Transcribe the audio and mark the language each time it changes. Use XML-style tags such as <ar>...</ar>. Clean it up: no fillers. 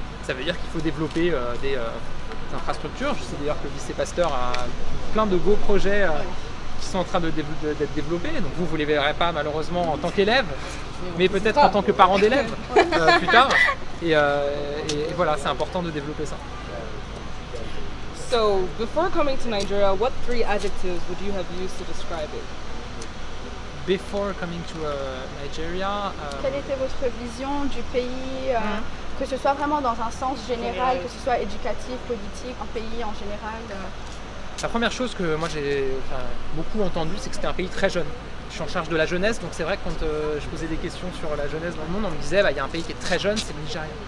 <fr>Ça veut dire qu'il faut développer des infrastructures. Je sais d'ailleurs que le lycée Pasteur a plein de beaux projets qui sont en train d'être développés. Donc vous ne les verrez pas malheureusement en tant qu'élève, mais peut-être en tant que parent d'élève plus tard. Et voilà, c'est important de développer ça.</fr> <en>So, before coming to Nigeria, what 3 adjectives would you have used to describe it? Before coming to Nigeria,</en> <fr>quelle était votre vision du pays, que ce soit vraiment dans un sens général, que ce soit éducatif, politique, un pays en général? La première chose que moi j'ai beaucoup entendu, c'est que c'était un pays très jeune. Je suis en charge de la jeunesse, donc c'est vrai que quand je posais des questions sur la jeunesse dans le monde, on me disait il y a un pays qui est très jeune, c'est le Nigeria.</fr>